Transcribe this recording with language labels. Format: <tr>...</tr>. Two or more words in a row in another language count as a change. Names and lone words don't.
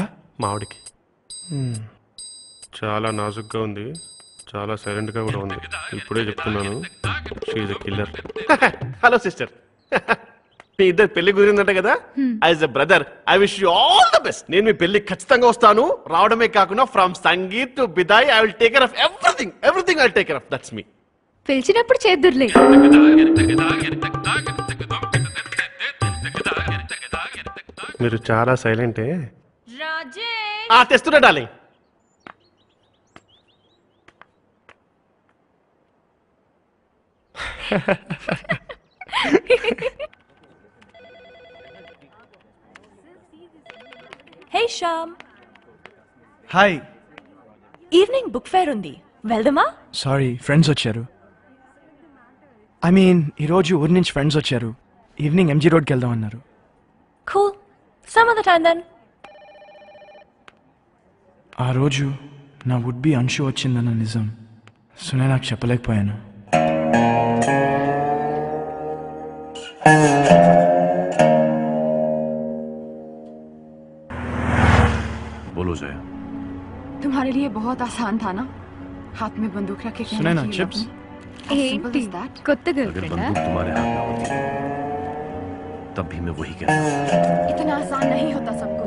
<te>మా ఆవిడకి. చాలా నాజుగ్గా ఉంది, చాలా సైలెంట్గా కూడా ఉంది. ఇప్పుడే చెప్తున్నాను,</te> <en>She is a killer.</en> <te>హలో సిస్టర్, మీ ఇద్దరు పెళ్లి కుదిరిందంట కదా.</te> <en>As a brother I wish you all the best.</en> <te>నేను మీ పెళ్లి ఖచ్చితంగా వస్తాను. రావడమే కాకుండా</te> <en>From Sangeet to Bidaai I will take care of everything I will take care of. That's me.</en> <te>పిలిచినప్పుడు చేద్దుర్లే. మీరు చాలా సైలెంటే. తెస్తున్నా డార్లింగ్. హే శ్యామ్, హాయ్. ఈవినింగ్ బుక్ ఫేర్ ఉంది, వెళ్దామా? సారీ, ఫ్రెండ్స్ వచ్చారు.</te> <en>I mean</en> <te>ఈరోజు ఊరి నుంచి ఫ్రెండ్స్ వచ్చారు. ఈవినింగ్ ఎంజీ రోడ్కి వెళ్దాం అన్నారు.</te> <en>Cool. Some other time then.</en> <te>ఆ రోజు నా</te> <en>would be</en> <te>అంశు వచ్చిందన్న నిజం సునే నాకు చెప్పలేకపోయాను.</te> <hi>बोलो जया, तुम्हारे लिए बहुत आसान था ना, हाथ में बंदूक रखे सुने ना चिप्स.</hi> <te>ఏంటి కొత్త</te> <hi>अगर</hi> <te>గర్ల్</te> <hi>बंदूक तुम्हारे हाथ में होती तब भी मैं वही कहता. इतना आसान नहीं होता सब कुछ.</hi>